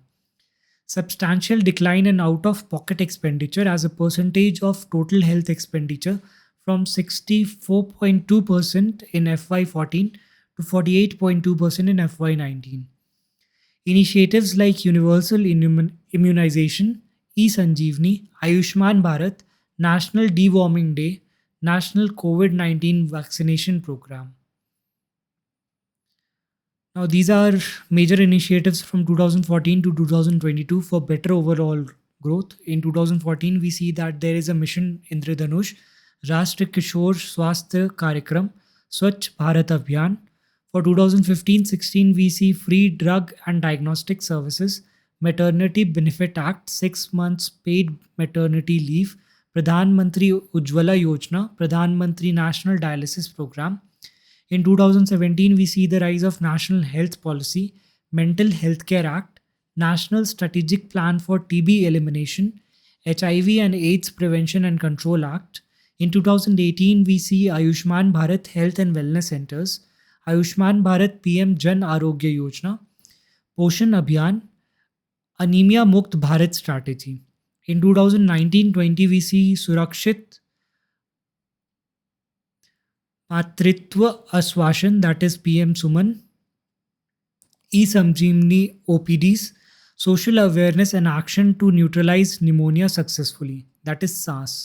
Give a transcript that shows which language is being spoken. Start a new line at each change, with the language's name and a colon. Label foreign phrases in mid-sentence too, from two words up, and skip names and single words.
English: Substantial decline in out-of-pocket expenditure as a percentage of total health expenditure from 64.2% in FY14 to 48.2% in FY19. Initiatives like universal immunization, e-Sanjeevani, Ayushman Bharat, National Deworming Day, National COVID-19 vaccination program. Now, these are major initiatives from 2014 to 2022 for better overall growth. In 2014, we see that there is a mission Indradhanush, Rashtriya Kishore Swasthya Karyakram, Swachh Bharat Abhiyan. For 2015-16, we see free drug and diagnostic services, Maternity Benefit Act, 6 months paid maternity leave, Pradhan Mantri Ujjwala Yojana, Pradhan Mantri National Dialysis Program. In 2017, we see the rise of National Health Policy, Mental Healthcare Act, National Strategic Plan for TB Elimination, HIV and AIDS Prevention and Control Act. In 2018, we see Ayushman Bharat Health and Wellness Centers, Ayushman Bharat PM Jan Arogya Yojana, Poshan Abhiyan, Anemia Mukt Bharat Strategy. In 2019-20, we see Surakshit Matritva Aswashan, that is PM Suman, E-Samjeevani OPDs, Social Awareness and Action to Neutralize Pneumonia Successfully, that is SARS.